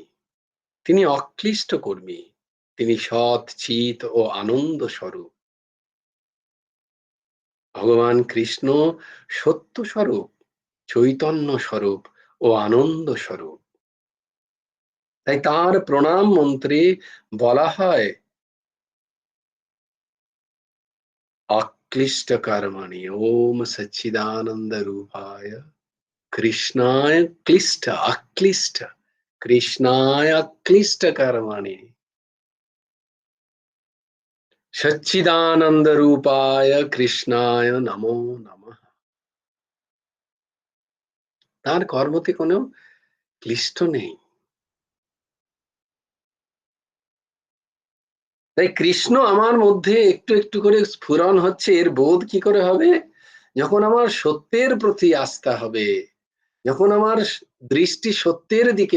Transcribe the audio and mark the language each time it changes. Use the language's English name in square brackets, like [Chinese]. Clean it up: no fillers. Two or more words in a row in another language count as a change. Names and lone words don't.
[Bangla] তিনি অক্লিষ্ট কর্মী, তিনি সৎ চিত ও আনন্দ স্বরূপ। ভগবান কৃষ্ণ সত্য স্বরূপ, চৈতন্য স্বরূপ ও আনন্দ স্বরূপ। তাই তার প্রণাম মন্ত্রে বলা হয় [Sanskrit] अक्लिष्ट कर्मणि ओम सच्चिदानंद रूपाय कृष्णाय क्लिष्ट अक्लिष्ट कृष्णाय अक्लिष्ट कर्मणि सच्चिदानंद रूपाय कृष्णाय नमो नमः। [Bangla] তার কর্মতে কোনো ক্লিষ্ট নেই। তাই কৃষ্ণ আমার মধ্যে একটু একটু করে স্ফুরণ হচ্ছে, এর বোধ কি করে হবে? যখন আমার সত্যের প্রতি আস্থা হবে, যখন আমার দৃষ্টি সত্যের দিকে